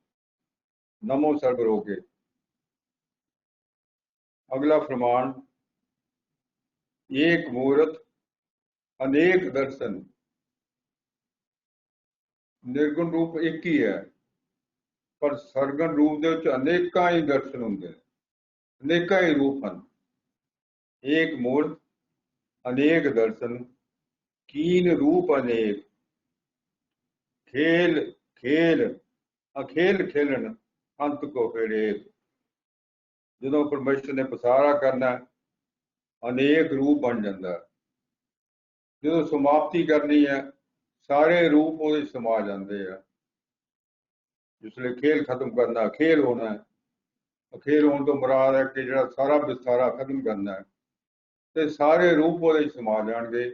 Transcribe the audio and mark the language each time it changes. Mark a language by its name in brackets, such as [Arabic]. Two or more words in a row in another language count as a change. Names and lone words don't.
[Punjabi] ਨਮੋ ਸਰਬ ਰੋਗੇ। ਅਗਲਾ ਫਰਮਾਨ, ਏਕ ਮੂਰਤ ਅਨੇਕ ਦਰਸ਼ਨ। ਨਿਰਗੁਣ ਰੂਪ ਇੱਕ ਹੀ ਹੈ, ਪਰ ਸਰਗੁਣ ਰੂਪ ਦੇ ਵਿੱਚ ਅਨੇਕਾਂ ਹੀ ਦਰਸ਼ਨ ਹੁੰਦੇ ਨੇ। ਅਨੇਕਾਂ ਹੀ ਰੂਪ ਹਨ। ਏਕ ਮੂਰਤ ਅਨੇਕ ਦਰਸ਼ਨ ਕੀਨ ਰੂਪ ਅਨੇਕ ਖੇਲ ਖੇਲ ਅਖੇਲ ਖੇਲਨ ਅੰਤ ਕੋ ਫਿਰ ਏਕ। ਜਦੋਂ ਪਰਮੇਸ਼ਰ ਨੇ ਪਸਾਰਾ ਕਰਨਾ ਅਨੇਕ ਰੂਪ ਬਣ ਜਾਂਦਾ। ਜਦੋਂ ਸਮਾਪਤੀ ਕਰਨੀ ਹੈ ਸਾਰੇ ਰੂਪ ਉਹਦੇ ਸਮਾ ਜਾਂਦੇ ਆ। ਜਿਸਲੇ ਖੇਲ ਖਤਮ ਕਰਨਾ ਅਖੇਲ ਹੋਣਾ ਹੈ। ਅਖੇਲ ਹੋਣ ਤੋਂ ਮੁਰਾਦ ਹੈ ਕਿ ਜਿਹੜਾ ਸਾਰਾ ਵਿਸਥਾਰਾ ਖਤਮ ਕਰਨਾ ਹੈ ਤੇ ਸਾਰੇ ਰੂਪ ਉਹਦੇ ਸਮਾ ਜਾਣਗੇ।